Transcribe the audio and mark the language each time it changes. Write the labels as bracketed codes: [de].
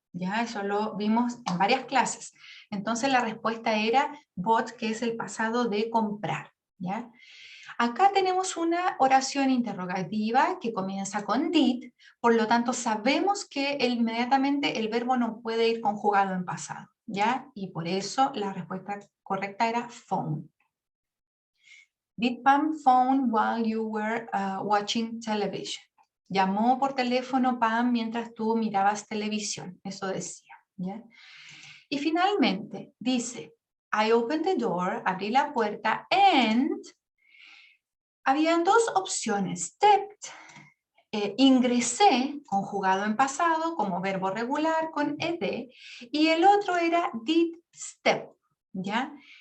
[es] Ya, eso lo vimos en varias clases. Entonces la respuesta era bought, que es el pasado de comprar. ¿Ya? Acá tenemos una oración interrogativa que comienza con did, por lo tanto sabemos que inmediatamente el verbo no puede ir conjugado en pasado, ¿ya? Y por eso la respuesta correcta era phone. [en] Did Pam phone while you were watching television? [es] Llamó por teléfono Pam mientras tú mirabas televisión, eso decía, ¿ya? Y finalmente dice, [en] I opened the door, [es] abrí la puerta, and habían dos opciones, stepped, ingresé, conjugado en pasado, como verbo regular, con ed, y el otro era did step, ¿ya?